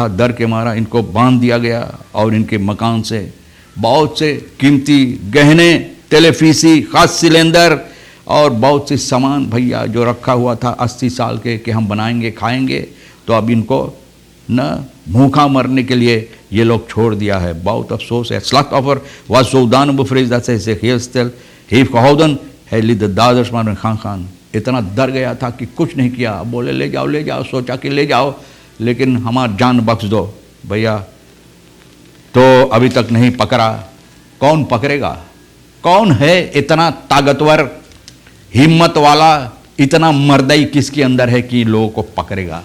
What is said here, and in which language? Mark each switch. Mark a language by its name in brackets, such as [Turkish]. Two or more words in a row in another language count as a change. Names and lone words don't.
[Caribbean Hindustani] डर के मारा इनको बांध दिया गया और इनके मकान से बहुत से कीमती गहने, टेलीफीसी, खास सिलेंडर और बहुत सी सामान भैया जो रखा हुआ था 80 साल के कि हम बनाएंगे खाएंगे, तो अब इनको न भूखा मरने के लिए ये लोग छोड़ दिया है. बहुत अफसोस है. [Dutch] Slachtoffer was zodanig bevreesd dat zij zich heel stil heeft gehouden [Caribbean Hindustani] है लिद दादर्श मान खान खान इतना डर गया था कि कुछ नहीं किया। बोले ले जाओ, सोचा कि ले जाओ लेकिन हमारी जान बख्श दो भैया। तो अभी तक नहीं पकड़ा। कौन पकड़ेगा? कौन है इतना ताकतवर, हिम्मत वाला, इतना मर्दई किसके अंदर है कि लोगों को पकड़ेगा?